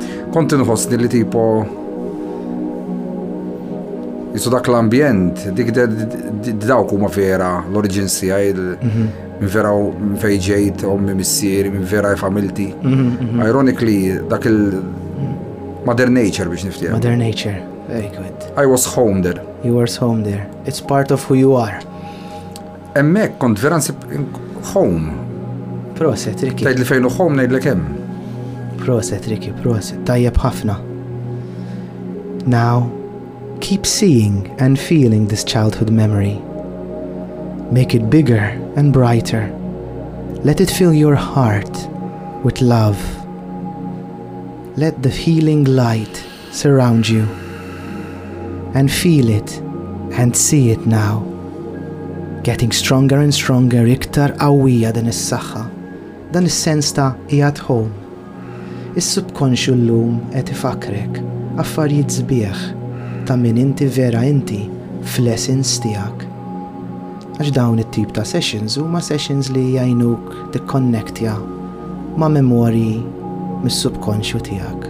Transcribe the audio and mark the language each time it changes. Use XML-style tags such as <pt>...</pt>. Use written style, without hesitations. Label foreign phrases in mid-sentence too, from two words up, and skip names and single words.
<mt>Kont inħossni li tipo jisu dak l-ambjent, dik dawk huma vera l-origins tiegħi minn vera minn fejn ġejt ommi missieri, minn vera familti. Ironically dak il-</mt> <en>Mother Nature</en> <mt>biex niftieq.</mt> <en>Mother Nature. Very good. I was home there. You were home there. It's part of who you are.</en> <mt>Hemmhekk kont vera nsib home. Proset, Ricky. Tgħid li fejn hu home ngħidlek hemm. Proset, Ricky, proset. Tajjeb ħafna.</mt> <en>Now, keep seeing and feeling this childhood memory. Make it bigger and brighter. Let it fill your heart with love. Let the healing light surround you. And feel it and see it now. Getting stronger and stronger,</en> <mt>iktar qawwija din is-saħħa. Dan is-sens ta' qiegħed home. Is-subkonxju llum qed ifakrek affarijiet sbieħ ta' min inti vera inti fl-essence tiegħek. Għax dawn it-tip ta' sessions huma sessions li jgħinuk tikkonnektja ma' memorji mis-subkonxju tiegħek.</mt>